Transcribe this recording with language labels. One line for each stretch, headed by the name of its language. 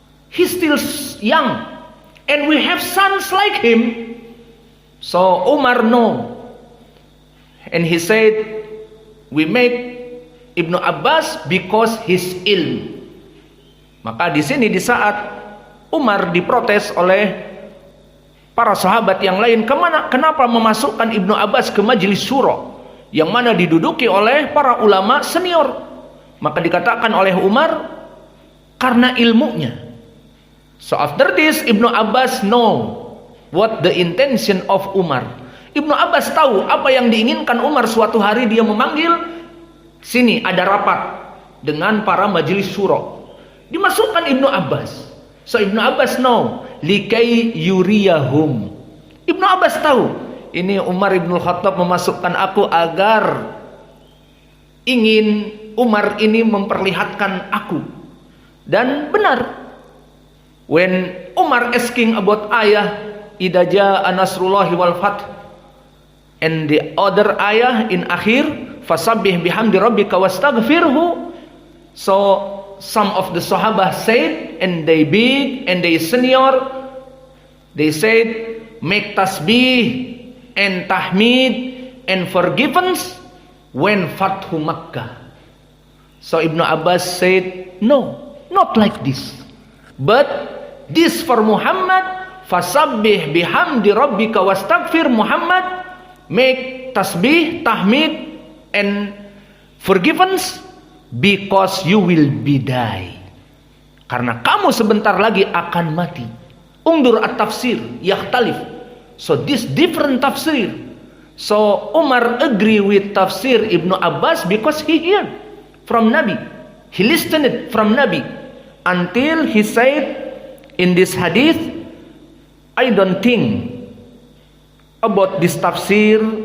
English: He's still young, and we have sons like him. So Umar no. And he said, we make Ibnu Abbas because his ilm.
Indonesian: Maka di sini di saat Umar diprotes oleh para sahabat yang lain, kenapa memasukkan Ibnu Abbas ke majelis syura yang mana diduduki oleh para ulama senior? Maka dikatakan oleh Umar, karena ilmunya.
English: So after this Ibnu Abbas know what the intention of Umar.
Indonesian: Ibnu Abbas tahu apa yang diinginkan Umar. Suatu hari dia memanggil, sini ada rapat dengan para majelis syura. Dimasukkan
English: Ibnu Abbas. So Ibnu Abbas know
Arabic: likai yuriyahum.
Indonesian: Ibnu Abbas tahu ini Umar Ibn Khattab memasukkan aku agar ingin Umar ini memperlihatkan aku. Dan benar,
English: when Umar asking about ayah
Arabic: idza jaa nasrullahi wal fath,
English: and the other ayah in akhir
Arabic: fasabbih bihamdi rabbika wastaghfirhu,
English: so some of the Sahabah said, and they big and they senior, they said make tasbih and tahmid and forgiveness when Fathu Makkah. So Ibnu Abbas said, no, not like this, but this for Muhammad,
Arabic: fasabbih bihamdi rabbika wastaghfir
English: Muhammad, make tasbih, tahmid and forgiveness because you will be die.
Indonesian: Karena kamu sebentar lagi akan mati.
Arabic: Ungdur at-tafsir yakhtalif.
English: So this different tafsir. So Umar agree with tafsir Ibnu Abbas because he heard from Nabi. He listened from Nabi until he said in this hadith, I don't think about this tafsir.